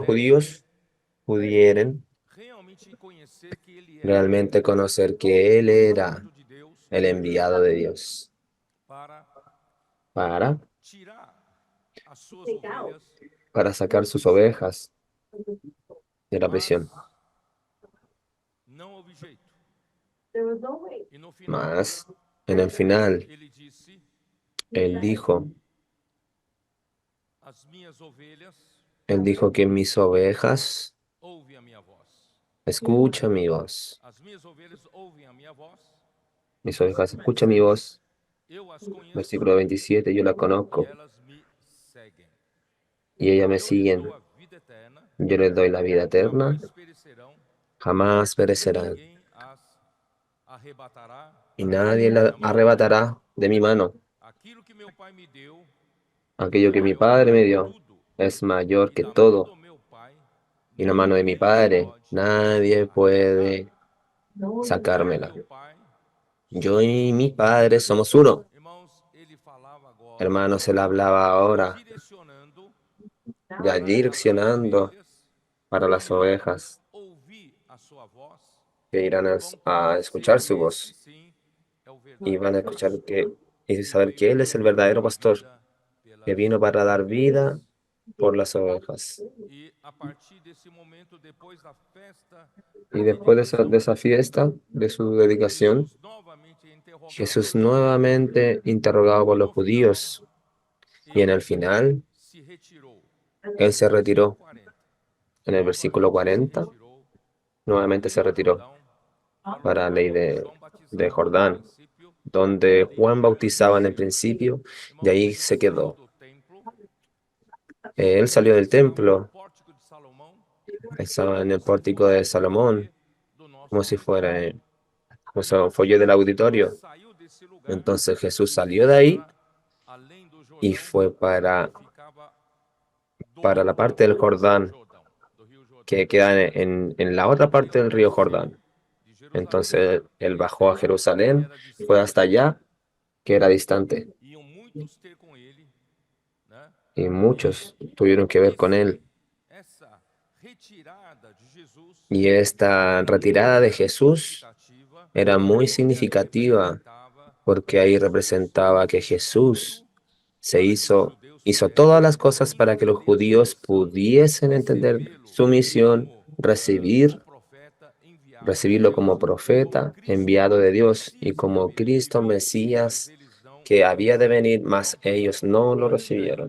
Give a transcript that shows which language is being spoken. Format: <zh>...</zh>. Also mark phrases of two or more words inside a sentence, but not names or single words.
<pt>pudessem</pt> <es>judíos pudieran</es> <pt>realmente conhecer que ele era</pt> <es>realmente conocer que Él era</es> <pt>enviado de Deus</pt> <es>el enviado de Dios</es> <pt>para</pt> <es>para,</es> <pt>tirar as suas ovelhas,</pt> <es>para sacar sus ovejas de la</es> <pt>mas</pt> <es>prisión.</es> <pt>não houve jeito. E no final,</pt> <es>Mas en el final,</es> <pt>ele disse:</pt> <es>Él dijo,</es> <pt>as minhas ovelhas</pt> <es>Él dijo que mis ovejas</es> <pt>ouvem a minha voz.</pt> <es>escuchan mi voz.</es> <pt>As minhas ovelhas ouvem a minha voz.</pt> <es>Mis ovejas escuchan mi voz.</es> <pt>Eu as conheço</pt> <es>Versículo 27, yo la</es> <pt>e</pt> <es>conozco</es> <pt>elas me seguem.</pt> <es>y ellas me</es> <pt>Eu lhes</pt> <es>siguen.</es> <pt>dou a vida eterna,</pt> <es>Yo les doy la vida eterna,</es> <pt>jamais perecerão,</pt> <es>jamás</es> <pt>e</pt> <es>perecerán</es> <pt>ninguém as arrebatará</pt> <es>y nadie</es> <pt>da</pt> <es>la</es> <pt>minha mão.</pt> <es>arrebatará de mi mano.</es> <pt>Aquilo que meu Pai me deu</pt> <es>Aquello</es> <pt>é</pt> <es>que mi</es> <pt>maior</pt> <es>Padre me</es> <pt>que</pt> <es>dio</es> <pt>tudo,</pt> <es>es mayor</es> <pt>e</pt> <es>que</es> <pt>da mão do</pt> <es>todo.</es> <pt>meu Pai</pt> <es>Y en la mano de mi</es> <pt>ninguém</pt> <es>Padre</es> <pt>pode</pt> <es>nadie</es> <pt>arrebatar.</pt> <es>puede</es> <pt>Eu e</pt> <es>sacármela.</es> <pt>meu Pai</pt> <es>Yo</es> <pt>somos</pt> <es>y</es> <pt>um.</pt> <es>mi Padre somos uno.</es> <pt>Irmãos, ele falava agora,</pt> <es>Hermanos, Él hablaba</es> <pt>já</pt> <es>ahora,</es> <pt>direcionando</pt> <es>ya</es> <pt>para as</pt> <es>direccionando</es> <pt>ovelhas</pt> <es>para las</es> <pt>que irão</pt> <es>ovejas</es> <pt>ouvir a sua voz</pt> <es>que irán</es> <pt>e vão</pt> <es>a</es> <pt>conhecer</pt> <es>escuchar</es> <pt>que</pt> <es>su</es> <pt>esse</pt> <es>voz</es> <pt>sim é o</pt> <es>y</es> <pt>verdadeiro</pt> <es>van a escuchar</es> <pt>pastor,</pt> <es>y</es> <pt>que</pt> <es>saber</es> <pt>veio</pt> <es>que Él</es> <pt>para</pt> <es>es el</es> <pt>dar</pt> <es>verdadero pastor,</es> <pt>vida</pt> <es>que</es> <pt>pelas</pt> <es>vino para dar vida</es> <pt>ovelhas.</pt> <es>por las ovejas.</es> <pt>E a partir desse momento, depois da festa</pt> <es>Y</es> <pt>da</pt> <es>después</es> <pt>dedicação,</pt> <es>de esa fiesta, de su dedicación,</es> <pt>Jesus novamente é interrogado.</pt> <es>Jesús nuevamente interrogado por</es> <pt>E</pt> <es>los</es> <pt>no final,</pt> <es>judíos y en</es> <pt>ele</pt> <es>el final,</es> <pt>se retirou.</pt> <es>Él se</es> <pt>Versículo</pt> <es>retiró.</es> <pt>40.</pt> <es>En el versículo</es> <pt>Novamente se</pt> <es>40,</es> <pt>retirou</pt> <es>nuevamente</es> <pt>para o</pt> <es>se</es> <pt>Rio</pt> <es>retiró</es> <pt>Jordão, para o</pt> <es>para la</es> <pt>lugar</pt> <es>ley</es> <pt>onde João</pt> <es>de</es> <pt>batizava no</pt> <es>Jordán,</es> <pt>princípio, e</pt> <es>donde</es> <pt>ali</pt> <es>Juan bautizaba en el</es> <pt>permaneceu.</pt> <es>principio, y</es> <pt>Irmãos,</pt> <es>ahí</es> <pt>ele</pt> <es>se</es> <pt>saiu</pt> <es>quedó.</es> <pt>do templo,</pt> <es>Él salió</es> <pt>ele</pt> <es>del</es> <pt>estava no</pt> <es>templo,</es> <pt>pórtico de Salomão,</pt> <es>estaba en el</es> <pt>como se</pt> <es>pórtico</es> <pt>fosse</pt> <es>de</es> <pt>um foyer</pt> <es>Salomón,</es> <pt>do nosso</pt> <es>como si fuera</es> <pt>auditório.</pt> <es>o sea, foyer del</es> <pt>Ele</pt> <es>auditorio.</es> <pt>saiu desse lugar</pt> <es>Entonces Jesús</es> <pt>e</pt> <es>salió</es> <pt>foi</pt> <es>de ahí</es> <pt>para além do</pt> <es>y</es> <pt>Jordão,</pt> <es>fue</es> <pt>que ficava do</pt> <es>para la</es> <pt>outro</pt> <es>parte del</es> <pt>lado do</pt> <es>Jordán,</es> <pt>Jordão, do Rio Jordão.</pt> <es>que queda en la otra</es> <pt>Então</pt> <es>parte</es> <pt>ele</pt> <es>del río</es> <pt>desceu</pt> <es>Jordán.</es> <pt>de Jerusalém,</pt> <es>Entonces él</es> <pt>que</pt> <es>bajó a Jerusalén,</es> <pt>era</pt> <es>fue</es> <pt>distante,</pt> <es>hasta allá, que era distante,</es> <pt>iam muitos ter com ele, né?</pt> <es>y</es> <pt>E</pt> <es>muchos tuvieron que ver con él.</es> <pt>essa retirada de Jesus</pt> <es>Y esta retirada de Jesús</es> <pt>significativa</pt> <es>era muy significativa porque ahí representaba que Jesús hizo todas las cosas para que los judíos pudiesen entender su misión, recibirlo como profeta enviado de Dios y como Cristo Mesías que había de venir, mas ellos no lo recibieron.</es>